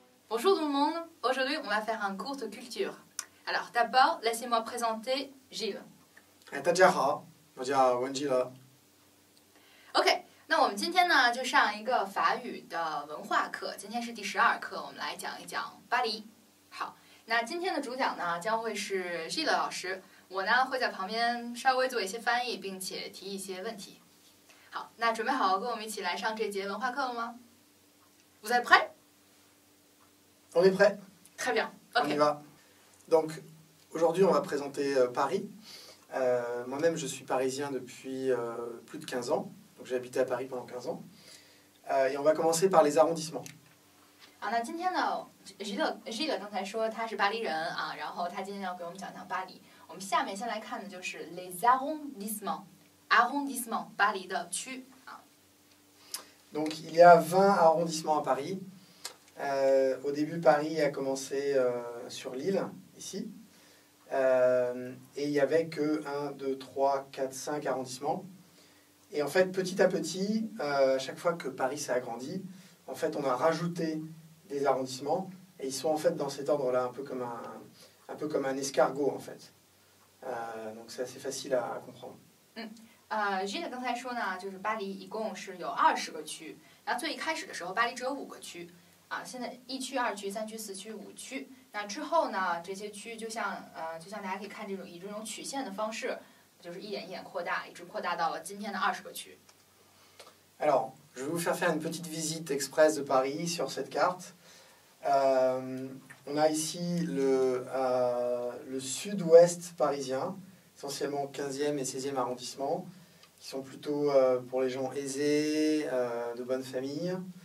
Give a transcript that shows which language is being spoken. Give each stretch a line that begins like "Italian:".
French: on va faire un cours de culture. Alors, d'abord, laissez-moi présenter Gilles.
Chinese: 大家好，我叫文基乐。 OK， 那我们今天呢就上一个法语的文化课，今天是第12课，我们来讲一讲巴黎。好，那今天的主讲呢将会是 Gilles 老师，我呢会在旁边稍微做一些翻译，并且提一些问题。好，那准备好跟我们一起来上这节文化课了吗？
French: Vous êtes prêts? On est prêt? Très bien. On OK. y va. Donc, aujourd'hui, on va présenter Paris. Moi-même, je suis parisien depuis plus de 15 ans. Donc, j'ai habité à Paris pendant 15 ans. Et on va commencer par les arrondissements.
Chinese: 好，那今天呢 Gilles 刚才说他是巴黎人啊，然后他今天要给我们讲讲巴黎。我们下面先来看的就是 les arrondissements， 巴黎的区啊。
French: Donc, il y a 20 arrondissements à Paris. Au début, Paris a commencé sur l'île, ici. Et il n'y avait que 1, 2, 3, 4, 5 arrondissements. Et en fait, petit à petit, à chaque fois que Paris s'est agrandi, en fait, on a rajouté des arrondissements. Et ils sont en fait dans cet ordre-là, un peu comme un escargot, en fait. Donc, c'est assez facile à comprendre.
Chinese: Gilles 刚才说呢，就是巴黎一共是有20个区，然后最一开始的时候，巴黎只有5个区，啊，现在1区、2区、3区、4区、5区。那之后呢，这些区就像大家可以看以这种曲线的方式，就是一点一点扩大，一直扩大到了今天的20个区。
French: Alors, je vais vous faire une petite visite express de Paris sur cette carte. On a ici le sud-ouest parisien, essentiellement 15e et 16e arrondissement, qui sont plutôt pour les gens aisés, de bonne famille.